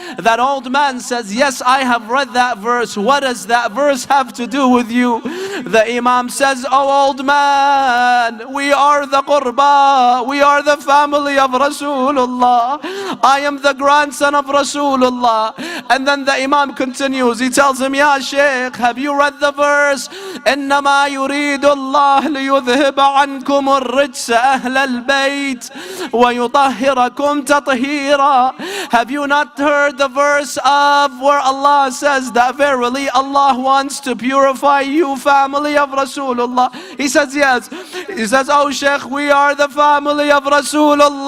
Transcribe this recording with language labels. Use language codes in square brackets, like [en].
[en] That old man says, yes, I have read that verse. What does that verse have to do with you? The Imam says, oh old man, we are the qurba, we are the family of Rasulullah. I am the grandson of Rasulullah. And then the Imam continues, he tells him, Ya Shaykh, have you read the verse? [ar] إنما يريد الله ليذهب عنكم الرجس أهل البيت ويطهركم تطهيرا. [en] Have you not heard the verse of where Allah says that verily Allah wants to purify you, family of Rasulullah? He says yes. He says, oh Shaykh, we are the family of Rasulullah.